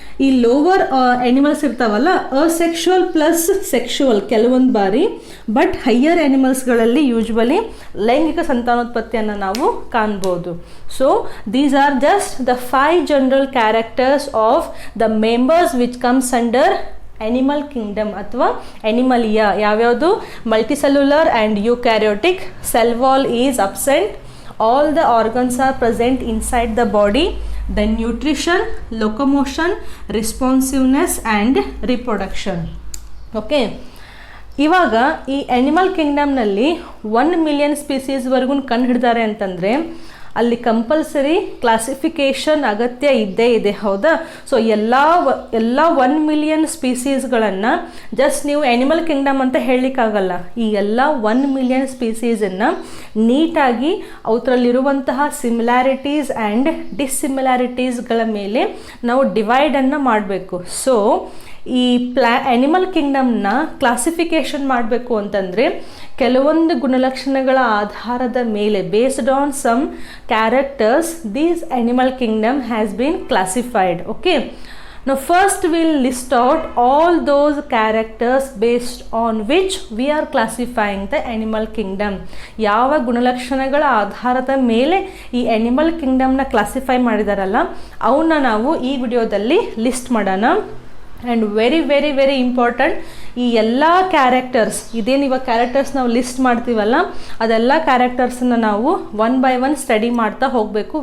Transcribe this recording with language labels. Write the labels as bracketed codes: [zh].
[kn] ಈ lower animals ಇರ್ತಾವಲ್ಲ, asexual plus sexual ಕೆಲವೊಂದು ಬಾರಿ. ಬಟ್ ಹೈಯರ್ ಎನಿಮಲ್ಸ್ಗಳಲ್ಲಿ ಯೂಶ್ವಲಿ ಲೈಂಗಿಕ ಸಂತಾನೋತ್ಪತ್ತಿಯನ್ನು ನಾವು ಕಾಣ್ಬೋದು. [en] so these are just the 5 general characters of the members which comes under animal kingdom [kn] ಅಥವಾ [en] Animalia. [kn] ಯಾವ್ಯಾವುದು? [en] Multicellular and eukaryotic, cell wall is absent, all the organs are present inside the body, then nutrition, locomotion, responsiveness and reproduction. [kn] Okay, ಇವಾಗ ಈ animal ಕಿಂಗ್ಡಮ್ನಲ್ಲಿ 1 million ಸ್ಪೀಸೀಸ್ವರೆಗೂ ಕಂಡು ಹಿಡಿದಾರೆ ಅಂತಂದರೆ ಅಲ್ಲಿ compulsory classification ಅಗತ್ಯ ಇದ್ದೇ ಇದೆ. ಹೌದಾ? ಸೊ ಎಲ್ಲ 1 ಮಿಲಿಯನ್ ಸ್ಪೀಸೀಸ್ಗಳನ್ನು ಜಸ್ಟ್ ನೀವು ಎನಿಮಲ್ ಕಿಂಗ್ಡಮ್ ಅಂತ ಹೇಳಲಿಕ್ಕಾಗಲ್ಲ. ಈ ಎಲ್ಲ 1 ಮಿಲಿಯನ್ ಸ್ಪೀಸೀಸನ್ನು ನೀಟಾಗಿ ಅವರಲ್ಲಿರುವಂತಹ ಸಿಮಿಲ್ಯಾರಿಟೀಸ್ ಆ್ಯಂಡ್ ಡಿಸ್ಸಿಮಿಲ್ಯಾರಿಟೀಸ್ಗಳ ಮೇಲೆ ನಾವು ಡಿವೈಡನ್ನು ಮಾಡಬೇಕು. ಸೊ ಈ ಅನಿಮಲ್ ಕಿಂಗ್ಡಮ್ನ ಕ್ಲಾಸಿಫಿಕೇಶನ್ ಮಾಡಬೇಕು ಅಂತಂದರೆ ಕೆಲವೊಂದು ಗುಣಲಕ್ಷಣಗಳ ಆಧಾರದ ಮೇಲೆ [en] Based on some characters these animal kingdom has been classified. Okay, now first we'll list out all those characters based on which we are classifying the animal kingdom. [kn] ಯಾವ ಗುಣಲಕ್ಷಣಗಳ ಆಧಾರದ ಮೇಲೆ ಈ ಅನಿಮಲ್ ಕಿಂಗ್ಡಮ್ನ ಕ್ಲಾಸಿಫೈ ಮಾಡಿದಾರಲ್ಲ ಅವನ್ನ ನಾವು ಈ ವಿಡಿಯೋದಲ್ಲಿ ಲಿಸ್ಟ್ ಮಾಡೋಣ. [en] and very very very important, [kn] ಈ ಎಲ್ಲ ಕ್ಯಾರೆಕ್ಟರ್ಸ್ ಇದೇನು ಇವಾಗ ಕ್ಯಾರೆಕ್ಟರ್ಸ್ ನಾವು ಲಿಸ್ಟ್ ಮಾಡ್ತೀವಲ್ಲ ಅದೆಲ್ಲ ಕ್ಯಾರೆಕ್ಟರ್ಸನ್ನು ನಾವು ಒನ್ ಬೈ ಒನ್ ಸ್ಟಡಿ ಮಾಡ್ತಾ ಹೋಗಬೇಕು.